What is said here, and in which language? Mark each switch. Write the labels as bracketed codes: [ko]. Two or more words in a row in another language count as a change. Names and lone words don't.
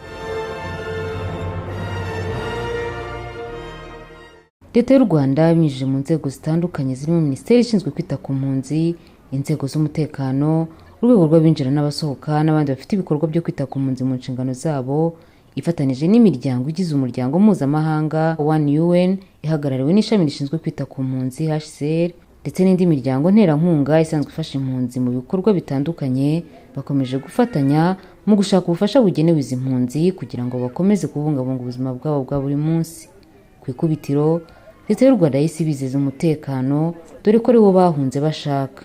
[rw] Leta y'u Rwanda binyujije mu nzego zitandukanye zirimo Minisiteri ishinzwe kwita ku mpunzi, inzego z'umutekano, urwego rw'abinjira n'abasohoka n'abandi bafite ibikorwa byo kwita ku mpunzi mu nshingano zabo, ifatanije n'imiryango igize umuryango mpuzamahanga One UN ihagarariwe n'ishami rishinzwe kwita ku mpunzi HCR ndetse n'indi miryango nterankunga isanzwe ifasha impunzi mu bikorwa bitandukanye, bakomeje gufatanya mu gushaka ubufasha bugenewe izi mpunzi kugira ngo bakomeze kubungabunga ubuzima bwabo bwa buri munsi. Ku ikubitiro, Leta y'u Rwanda yahise ibizeza umutekano, dore ko ariwo bahunze bashaka.